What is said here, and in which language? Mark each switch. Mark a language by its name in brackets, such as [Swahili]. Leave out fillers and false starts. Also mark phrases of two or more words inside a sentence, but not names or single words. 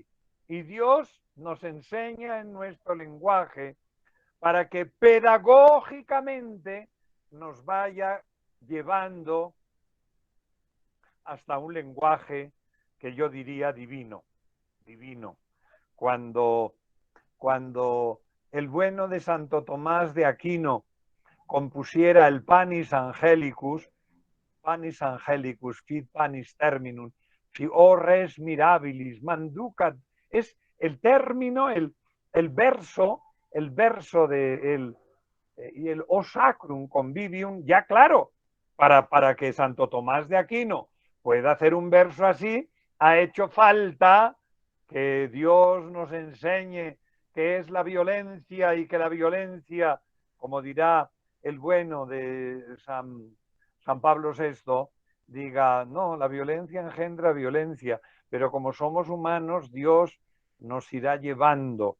[Spanish] Y Dios nos enseña en nuestro lenguaje para que pedagógicamente nos vaya llevando hasta un lenguaje que yo diría divino, divino. Cuando el bueno de Santo Tomás de Aquino compusiera el Panis Angelicus, [Latin] fit panis terminum, si o res mirabilis, manducat, [Spanish] es el término, el verso y el o sacrum convivium, ya claro, para que Santo Tomás de Aquino pueda hacer un verso así, ha hecho falta que Dios nos enseñe qué es la violencia y que la violencia, como dirá el bueno de San Pablo VI, diga, no, la violencia engendra violencia, pero como somos humanos, Dios nos irá llevando.